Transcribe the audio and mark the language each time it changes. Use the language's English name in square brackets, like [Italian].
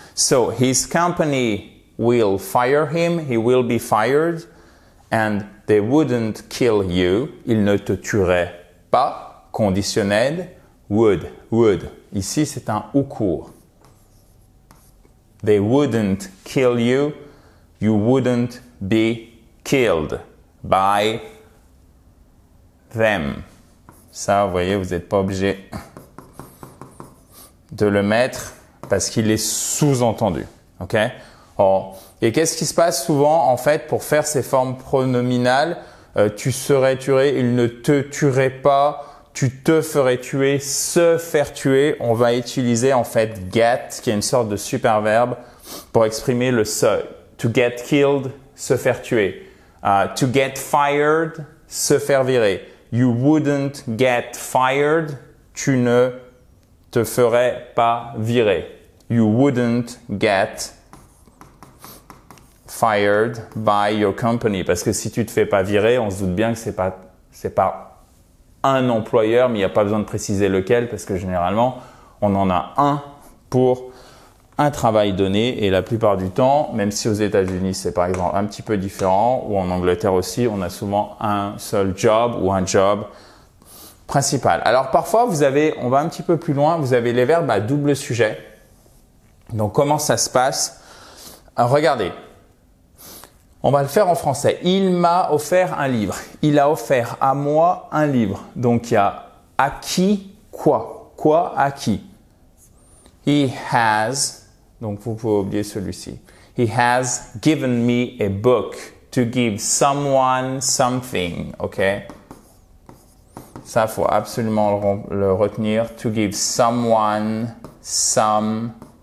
[English] So, his company will fire him, he will be fired, and they wouldn't kill you. [French] Ils ne te tueraient pas, conditionnel, would. Ici, c'est un ou court. [English] They wouldn't kill you, you wouldn't be killed by them. [French] Ça, vous voyez, vous n'êtes pas obligé de le mettre parce qu'il est sous-entendu. Ok? Et qu'est-ce qui se passe souvent, en fait, pour faire ces formes pronominales? Tu serais tué, il ne te tuerait pas, tu te ferais tuer, se faire tuer. On va utiliser en fait get, qui est une sorte de superverbe pour exprimer le se. [English] To get killed, [French] se faire tuer. [English] To get fired, [French] se faire virer. [English] You wouldn't get fired, [French] tu ne te ferais pas virer. [English] You wouldn't get fired by your company. [French] Parce que si tu te fais pas virer, on se doute bien que c'est pas un employeur, mais il n'y a pas besoin de préciser lequel parce que généralement, on en a un pour un travail donné et la plupart du temps, même si aux États-Unis c'est par exemple un petit peu différent ou en Angleterre aussi, on a souvent un seul job ou un job principal. Alors parfois, on va un petit peu plus loin, vous avez les verbes à double sujet. Donc comment ça se passe? Regardez. On va le faire en français. Il m'a offert un livre. Il a offert à moi un livre. Donc, il y a à qui, quoi. Quoi, à qui. [English] He has, [French] donc vous pouvez oublier celui-ci. [English] He has given me a book to give someone something. OK? [French] Ça, il faut absolument le retenir. [English] To give someone something.